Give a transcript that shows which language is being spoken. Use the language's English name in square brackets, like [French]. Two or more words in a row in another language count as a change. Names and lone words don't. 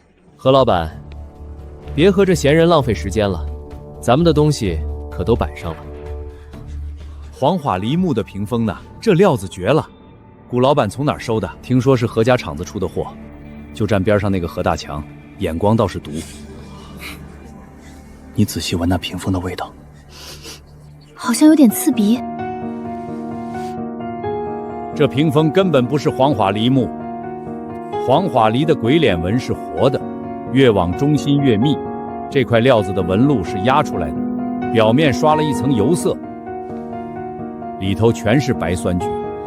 [Chinese] 何老闆，別和這閒人浪費時間了，咱們的東西可都擺上了。黃花梨木的屏風呢？這料子絕了。古老闆從哪兒收的？聽說是何家廠子出的貨，就站邊上那個何大強，眼光倒是毒。你仔細聞那屏風的味道，好像有點刺鼻。這屏風根本不是黃花梨木，黃花梨的鬼臉紋是活的，越往中心越密。這塊料子的紋路是壓出來的，表面刷了一層油色，裡頭全是白酸菊。